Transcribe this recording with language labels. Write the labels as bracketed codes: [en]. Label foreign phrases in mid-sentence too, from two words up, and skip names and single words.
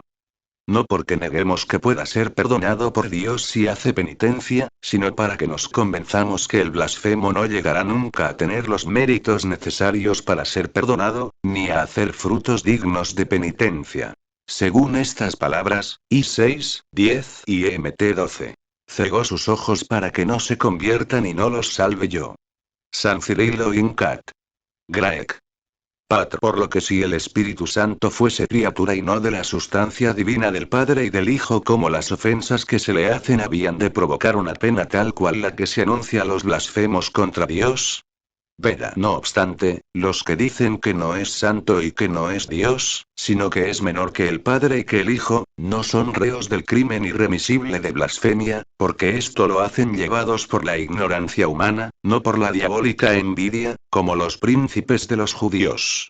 [es] No porque neguemos que pueda ser perdonado por Dios si hace penitencia, sino para que nos convenzamos que el blasfemo no llegará nunca a tener los méritos necesarios para ser perdonado, ni a hacer frutos dignos de penitencia. Según estas palabras, I6, 10 y Mt 12. Cegó sus ojos para que no se conviertan y no los salve yo. San Cirilo Incat. Graec. Patr. Por lo que si el Espíritu Santo fuese criatura y no de la sustancia divina del Padre y del Hijo, como las ofensas que se le hacen habían de provocar una pena tal cual la que se anuncia a los blasfemos contra Dios. Veda. No obstante, los que dicen que no es santo y que no es Dios, sino que es menor que el Padre y que el Hijo, no son reos del crimen irremisible de blasfemia, porque esto lo hacen llevados por la ignorancia humana, no por la diabólica envidia, como los príncipes de los judíos.